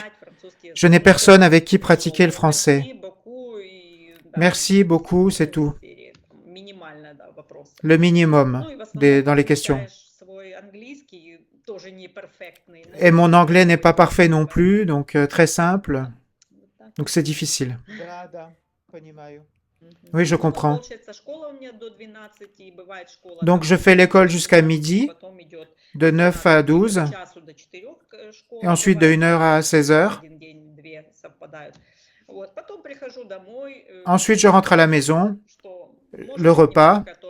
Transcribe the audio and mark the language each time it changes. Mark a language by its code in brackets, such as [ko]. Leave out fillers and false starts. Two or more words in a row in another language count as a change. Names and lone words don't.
[fr] Je n'ai personne avec qui pratiquer le français. Merci beaucoup, c'est tout. Le minimum dans les questions. Et mon anglais n'est pas parfait non plus, donc très simple. Donc c'est difficile. [ru] Да, да, понимаю. [fr] Oui, je comprends. Donc je fais l'école jusqu'à midi, de 9 à 12, et ensuite de 1h à 16h. Ensuite, je rentre à la maison, le repas.